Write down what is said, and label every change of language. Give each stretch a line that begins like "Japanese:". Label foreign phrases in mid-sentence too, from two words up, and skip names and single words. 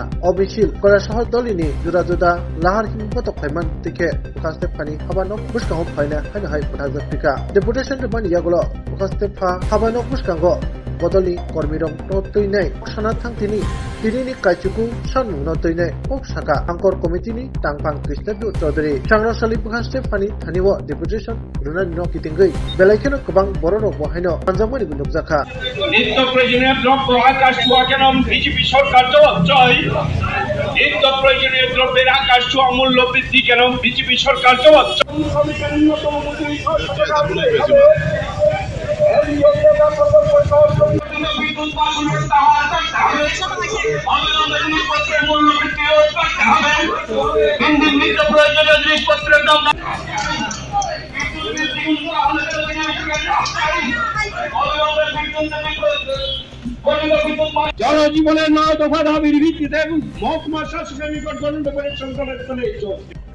Kok Borok: Obishil Kolesahor Dolini Juda Juda Lahar Himboto Payman Tike Bukaste Pani Habano Buskang Paina Hanai Pika Deputation Mani Yagulo Bukaste Pa Habano Buskango Bodoli Kormirong Notoine Sanatang Tini Tini Kachuku San Notoine Oksaka Angkor Committee Tangpang Krishnendu Chaudhary Changra Sali Bukaste Pani Thaniwo Deputation Runan No Kitingui Belakeno Kabang Bororo Bohino Panjamani Bunubzaka
Bangla: নিত্য প্রয়োজনীয় দ্রব্য আকাশ ছোঁয়া কেন বিজেপি সরকার জবাব চাই নিত্য প্রয়োজনীয় দ্রব্যের আকাশ ছোঁয়া মূল্য বৃদ্ধি কেন বিজেপি সরকার জবাব নিত্য প্রয়োজনীয় জিনিসপত্রের দাম জনজীবনের 9 দফা দাবির ভিত্তিতে এবং মহকুমা শাসকের নিকট গণতন্ত্রের সংগ্রামের চলে চলছে।